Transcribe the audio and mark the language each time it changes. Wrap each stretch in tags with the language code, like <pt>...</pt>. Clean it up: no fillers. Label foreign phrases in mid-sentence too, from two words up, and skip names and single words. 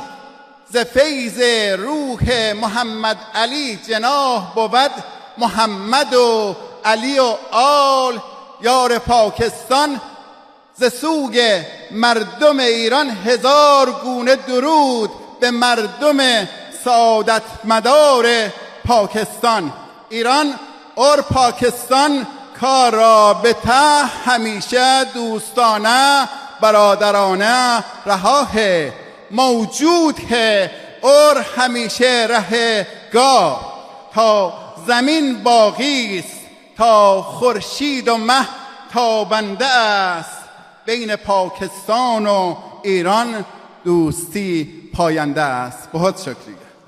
<fa>ز فیض روح محمد علی جناح بود محمد و علی و آل یار پاکستان. ز سوی مردم ایران هزار گونه درود به مردم سعادت مدار پاکستان.</fa> <ur>ایران اور پاکستان کا رابطه همیشه دوستانه برادرانه رها ہے، موجود ہے اور ہمیشہ رہے گا.</ur> <fa>تا زمین باقی است، تا خورشید و مه تابنده است، بین پاکستان و ایران دوستی پاینده است.</fa> <ur>بهت شکریه.</ur>